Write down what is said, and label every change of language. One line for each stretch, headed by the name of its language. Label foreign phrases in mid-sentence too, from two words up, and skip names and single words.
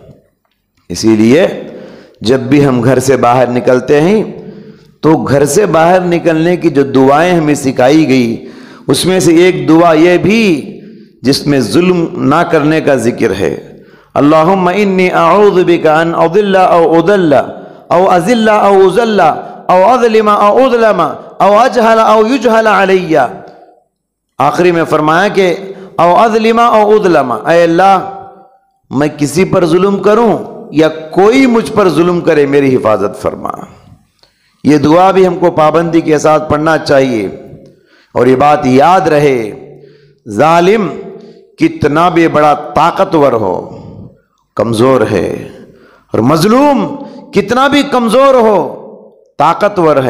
Urdu: اسی لیے جب بھی ہم گھر سے باہر نکلتے ہیں تو گھر سے باہر نکلنے کی جو دعائیں ہمیں سکھائی گئی، اس میں سے ایک دعا یہ بھی جس میں ظلم نہ کرنے کا ذکر ہے،
Arabic: اللہم انی اعوذ بک ان اضل او اضل او ازل او ازل او اظلم او اظلم او اجہل او یجہل علی۔
Urdu: آخری میں فرمایا کہ
Arabic: او اظلم او اظلم،
Urdu: اے اللہ میں کسی پر ظلم کروں یا کوئی مجھ پر ظلم کرے، میری حفاظت فرما۔ یہ دعا بھی ہم کو پابندی کے ساتھ پڑھنا چاہیے، اور یہ بات یاد رہے، ظالم کتنا بھی بڑا طاقتور ہو کمزور ہے، اور مظلوم کتنا بھی کمزور ہو طاقتور ہے۔